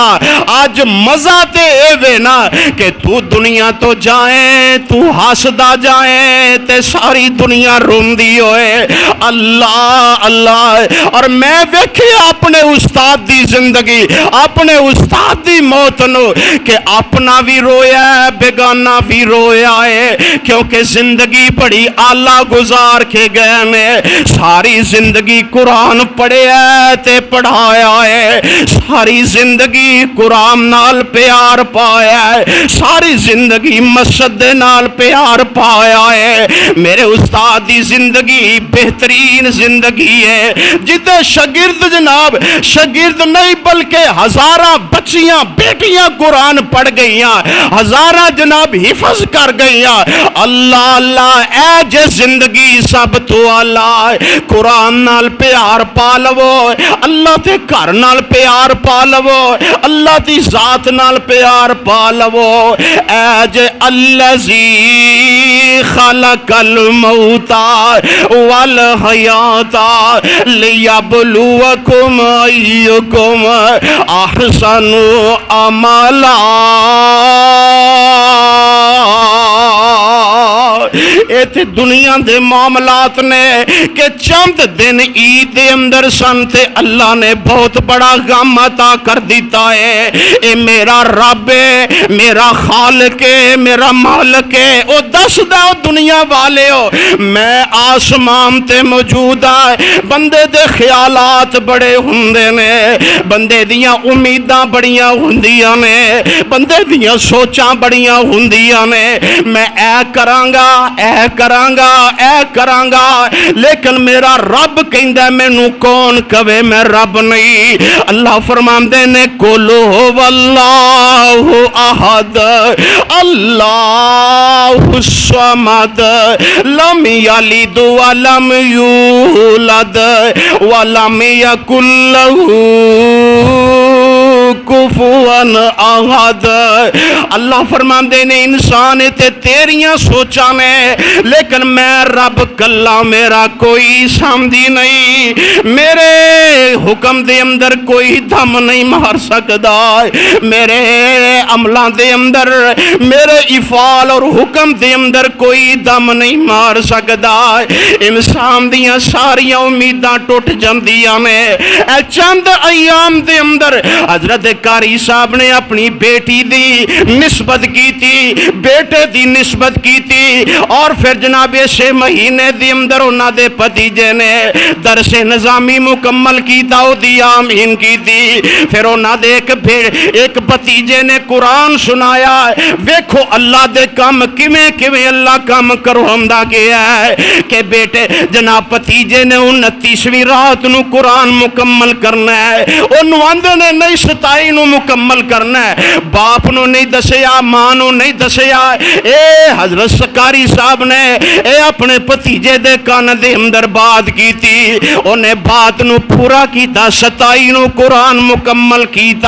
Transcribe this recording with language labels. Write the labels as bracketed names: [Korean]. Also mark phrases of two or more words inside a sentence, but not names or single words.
[Punjabi] آج مزا تے ایوے نا کہ تو دنیا تو جائے، تو ہسدا جائے تے ساری دنیا روندی ہوئے اللہ اللہ. اور میں ویکھے اپنے استاد دی زندگی، اپنے استاد دی موت نوں کہ اپنا بھی رویا بیگانہ بھی رویا ہے، کیونکہ زندگی بڑی بڑی آلہ گزار کے گئے نے، ساری زندگی قرآن پڑھیا تے پڑھایا ہے، ساری زندگی قرآن نال پیار پایا ہے، ساری زندگی مسجد دے نال پیار پایا ہے۔ میرے استاد دی زندگی بہترین زندگی ہے، جتے شاگرد جناب شاگرد نہیں بلکہ ہزاراں بچیاں بیٹیاں قرآن پڑھ گئیاں، ہزاراں جناب حفظ کر گئیاں۔ اللہ اللہ اے جے زندگی سب تو اعلیٰ، قرآن نال پیار پا لو، اللہ تے گھر نال پیار پا لو، اللہ دی ذات نال پیار پا لو۔ اے جے [Arabic] الذی خلق الموت والحیات لیبلوکم ایکم احسن عملا۔ [Punjabi] ایتھے دنیا دے معاملات نے کہ چند دن عید دے اندر سن تے اللہ نے بہت بڑا غم عطا کر دیتا ہے۔ اے میرا رب ہے، میرا خالق ہے، میرا مالک ہے، او دس دا دنیا والے ہو میں آسمان تے موجود ہاں۔ بندے دے خیالات بڑے ہوندے نے، بندے دیاں امیداں بڑیاں ہوندیاں نے، بندے دیاں سوچاں بڑیاں ہوندیاں نے، میں اے کرانگا اے کرانگا اے کرانگا، لیکن میرا رب کہندا ہے مینوں کون کہے میں رب نہیں۔ اللہ فرماندے نے [Arabic] قل هو اللہ احد اللہ الصمد لم یلد ولم یولد ولم یکن له کفوا احد۔ [Punjabi] اللہ فرماندے نے انسان تے تیریاں سوچاں نے، لیکن میں رب کلا میرا کوئی سامدھی نہیں، میرے حکم دے اندر کوئی دم نہیں مار سکدا، میرے عملاں دے اندر میرے افعال اور حکم دے اندر کوئی دم نہیں مار سکدا۔ انسان دیاں ساریاں امیداں ٹوٹ جاندیاں نے۔ اے چند ایام دے اندر حضرت قاری صاحب نے اپنی بیٹی دی نسبت کی تھی، بیٹے دی نسبت کی تھی، اور پھر جناب 6 مہینے دی اندر انہاں دے بھتیجے نے درس نظامی مکمل کیتا، او دی آمین کی تھی۔ پھر انہاں دے ایک بھتیجے نے قرآن سنایا۔ ویکھو اللہ دے کم کیویں کیویں اللہ کم کرواوندا گیا ہے کہ بیٹے جناب بھتیجے نے 29ویں رات نو قرآن مکمل کرنا ہے، انہوں آندے نے نہیں 27 نو مکمل کرنا ہے، باپ نو نہیں دسیا، ماں نو نہیں دسیا۔ اے حضرت قاری صاحب نے اے اپنے بھتیجے دے کان دے اندر بات کی تھی، انہیں بات نو پورا کیتا، 27 نو قرآن مکمل کیتا